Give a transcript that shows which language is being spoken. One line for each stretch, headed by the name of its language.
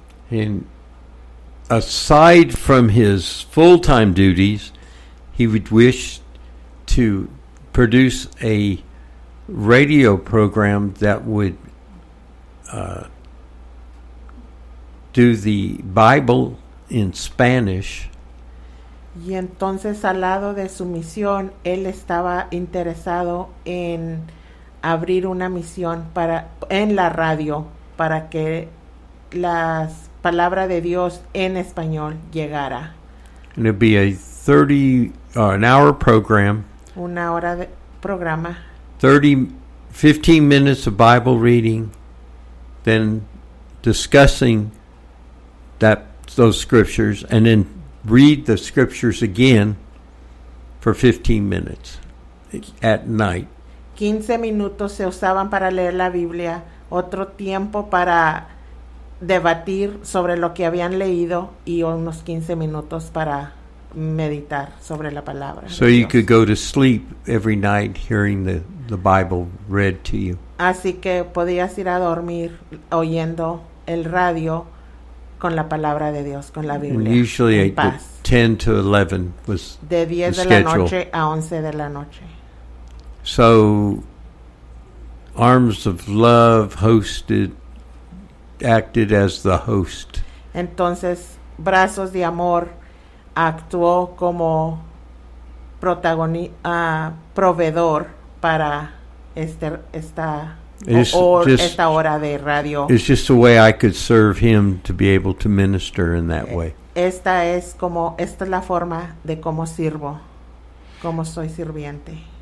English: And aside from his full-time duties, he would wish to produce a radio program that would do the Bible in Spanish.
Spanish: Y entonces, al lado de su misión, él estaba interesado en abrir una misión para en la radio para que la palabra de Dios en español llegara.
English: And it'd be a 30 an hour program.
Spanish: Una hora de programa.
English: 15 minutes of Bible reading, then discussing those scriptures, and then read the scriptures again for 15 minutes at night.
Spanish: 15 minutos se usaban para leer la Biblia, otro tiempo para debatir sobre lo que habían leído, y unos 15 minutos para meditar sobre la palabra.
English: So you could go to sleep every night hearing the Bible read to you.
Spanish: Así que podías ir a dormir oyendo el radio con la palabra de Dios, con la Biblia.
English: And usually
Spanish: en paz.
English: 10 to 11 was
Spanish: de 10
English: the schedule.
Spanish: De la noche a 11 de la noche.
English: So Arms of Love acted as the host.
Spanish: Entonces Brazos de Amor actuó como proveedor para esta hora de radio.
English: It's just a way I could serve him to be able to minister in that way.
Spanish: Esta es la forma de cómo sirvo, cómo soy sirviente.